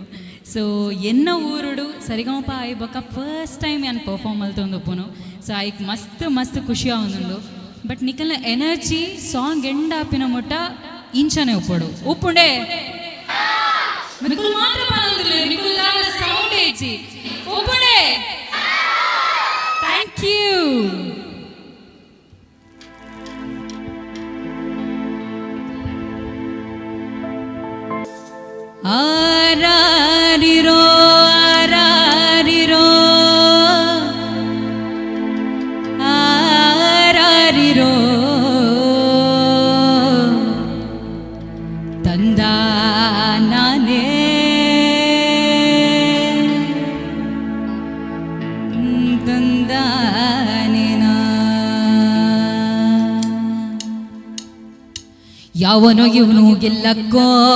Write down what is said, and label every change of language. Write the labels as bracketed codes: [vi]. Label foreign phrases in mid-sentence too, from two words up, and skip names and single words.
[tcy] ಸೊ ಎನ್ನ ಊರುಡು ಸರಿಗಮಪ ಆಯ್ಬಕ [en] first time [tcy] ಯಾನ್ ಪರ್ಫಾರ್ಮ್ ಅಲ್ತೊಂದು ಒಪ್ಪುನು. ಸೊ ಆಯ್ಕೆ ಮಸ್ತ್ ಮಸ್ತ್ ಖುಷಿ ಆವೊಂದುಂಡು. ಬಟ್ ನಿಕಲ್ನ [en] energy song [tcy] ಎಂಡಾಪಿನ ಮುಟ್ಟ ಇಂಚನೆ ಒಪ್ಪಡು ಉಪ್ಪುಂಡೆ ನಿಕುಲ್ ಮಾತ್ರ ಪನೊಂದುಲ್ಲೆ ನಿಕುಲ್ ದಾಲ ಸೌಂಡ್ ಏಜಿ ಒಪ್ಪುಂಡೆ. [en] Thank you. [kn] ಆರಾರಿರೋ ಆರಾರಿರೋ ಆರಾರಿರೋ ತಂದಾನೇ ತಂದಾನೇನಾ ಯಾವನೋ ಇವನು ಗೆಲ್ಲಕ್ಕೋ